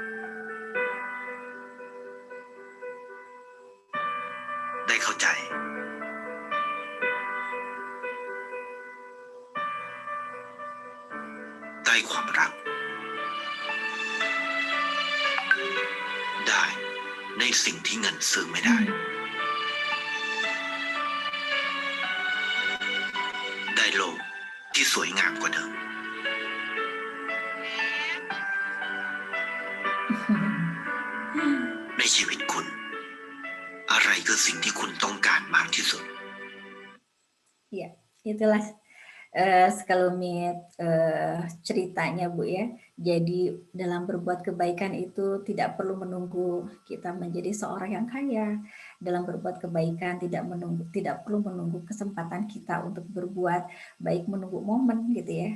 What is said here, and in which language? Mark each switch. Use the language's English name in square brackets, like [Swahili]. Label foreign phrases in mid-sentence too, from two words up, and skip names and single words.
[Thai] ได้เข้าใจ ได้ความรัก ได้ในสิ่งที่เงินซื้อไม่ได้ ได้โลกที่สวยงามกว่าเดิม ในชีวิตคุณ อะไรคือสิ่งที่คุณต้องการมากที่สุด [Indonesian] Ya, itulah sekelumit ceritanya Bu ya. Jadi dalam berbuat kebaikan itu tidak perlu menunggu kita menjadi seorang yang kaya. Dalam berbuat kebaikan tidak perlu menunggu kesempatan kita untuk berbuat baik, menunggu momen gitu ya.